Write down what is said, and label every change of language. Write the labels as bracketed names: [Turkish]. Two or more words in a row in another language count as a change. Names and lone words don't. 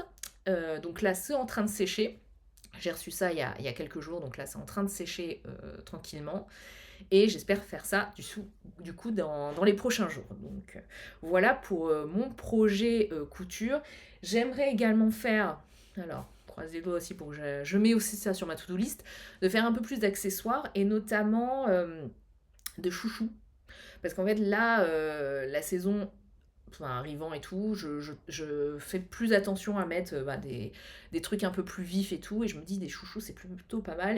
[French] Donc là, c'est en train de sécher. J'ai reçu ça il y a quelques jours, donc là c'est en train de sécher tranquillement. Et j'espère faire ça du coup dans les prochains jours. Donc voilà pour mon projet couture. J'aimerais également faire, alors croisez les doigts aussi pour que je mets aussi ça sur ma [English] to-do list, [French] de faire un peu plus d'accessoires et notamment de chouchous. Parce qu'en fait là, la saison enfin, arrivant et tout, je fais plus attention à mettre des trucs un peu plus vifs et tout, et je me dis des chouchous c'est plutôt pas mal.